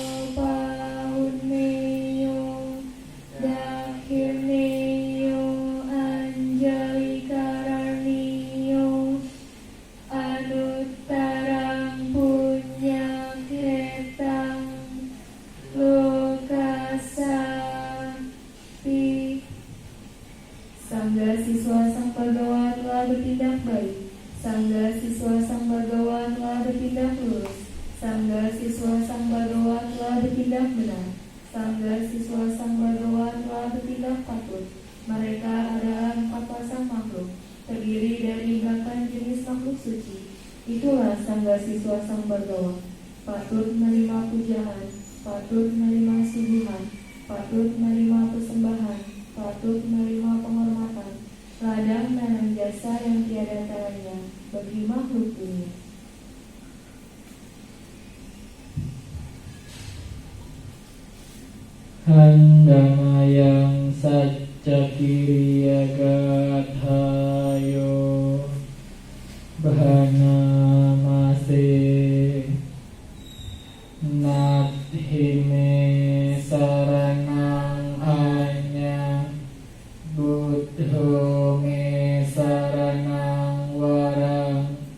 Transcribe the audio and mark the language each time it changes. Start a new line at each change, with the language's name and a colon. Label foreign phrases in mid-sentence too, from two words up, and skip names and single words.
Pali: Pahunneyo Dakhirneyo Anjali Kararniyo Anuttarang Punyakhetang Lokasati.
Indonesian: Sangga siswa Sang Bhagawan telah bertindak baik. Sangga siswa Sang Bhagawan telah bertindak lurus. Sangga siswa Sang Bhagawan telah bertindak benar. Sangga siswa Sang Bhagawan telah bertindak patut. Mereka adalah 4 pasang makhluk, terdiri dari 8 jenis makhluk suci. Itulah sangga siswa Sang Bhagawan, patut menerima pujaan, patut menerima suguhan, patut menerima persembahan, patut menerima penghormatan, ladang dan jasa yang tiada taranya bagi makhluk dunia.
Pali: Handamayang Saccakiriya Gathayo Bhanamase Nathime Saranang Anya Buddho me Saranang Warang